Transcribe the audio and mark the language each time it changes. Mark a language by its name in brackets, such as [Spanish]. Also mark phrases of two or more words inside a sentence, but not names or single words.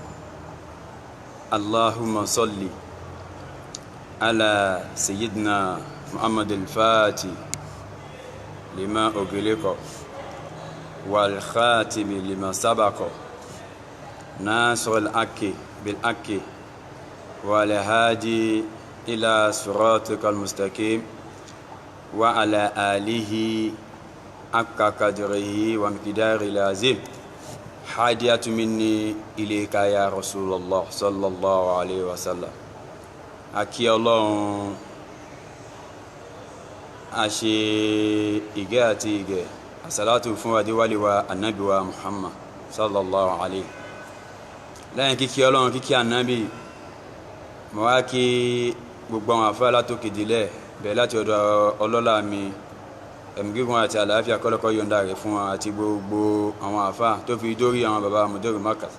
[Arabic] اللهم صل على سيدنا محمد الفاتح لما أغلق والخاتم لما سبق ناصر الحق بالحق والهادي إلى صراطك المستقيم وعلى آله حق قدره ومقداره العظيم. هدية مني إليك يا رسول الله صلى الله عليه وسلم. [Yoruba] Akí Ọlọ́run, a ṣe ìgẹ́ àti ìgẹ́ àsàlátù fún adéwálé wa ànábì wa Muhammad [Arabic] صلى الله عليه. [Yoruba] Lẹ́yìn kíkí Ọlọ́run, kíkí ànábì, mo wá kí gbogbo àwọn àfáà látòkè délẹ̀, bẹ̀rẹ̀ láti ọ̀dọ̀ ọlọ́lá mi, ẹ̀mí gígùn àti àlàáfíà kọ́lọ́kọ́ yọ̀ǹda rẹ̀ fún wa àti gbogbo àwọn àfáà tó fi dórí àwọn bàbá mùdírù Markaz.